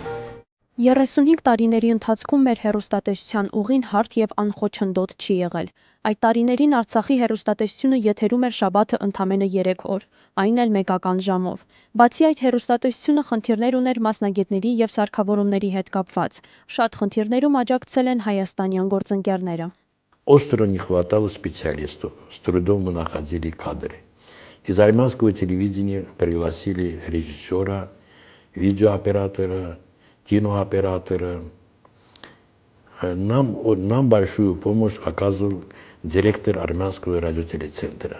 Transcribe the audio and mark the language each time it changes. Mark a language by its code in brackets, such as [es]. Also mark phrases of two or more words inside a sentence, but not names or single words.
[hy] 35 տարիների ընթացքում մեր հեռուստատեսության ուղին հարթ եւ անխոչնդոտ չի եղել։ Այդ տարիներին Արցախի հեռուստատեսությունը եթերում էր շաբաթը ընդամենը 3 օր, այն էլ մեկական ժամով։ Բացի այդ հեռուստատեսությունը խնդիրներ уներ մասնագետների եւ սարքավորումների հետ կապված։ Շատ խնդիրներում աջակցել են հայաստանյան գործընկերները։ [ru] Остро не хватало специалистов, с трудом мы находили кадры. Из армянского телевидения пригласили режиссера, видеооператора, кинооператора. Нам большую помощь оказывал директор армянского радиотелецентра.